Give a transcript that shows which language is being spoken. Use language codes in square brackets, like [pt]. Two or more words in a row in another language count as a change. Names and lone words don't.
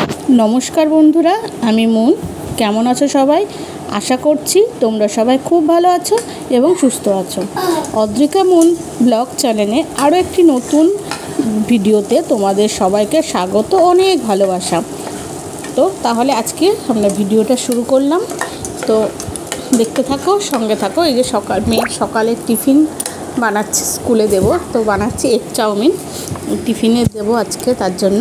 [bn] নমস্কার বন্ধুরা আমি মুন কেমন আছো সবাই আশা করছি তোমরা সবাই খুব ভালো আছো এবং সুস্থ আছো। অদ্রিকা মুন ব্লগ চ্যানেলে আরো একটি নতুন ভিডিওতে তোমাদের সবাইকে স্বাগত অনেক ভালোবাসা। তো তাহলে আজকে আমরা ভিডিওটা শুরু করলাম। তো দেখতে থাকো সঙ্গে থাকো। এই যে মেয়ের সকালে টিফিন বানাচ্ছি, স্কুলে দেব। তো বানাচ্ছি এগ চাউমিন, টিফিনে দেব আজকে তার জন্য।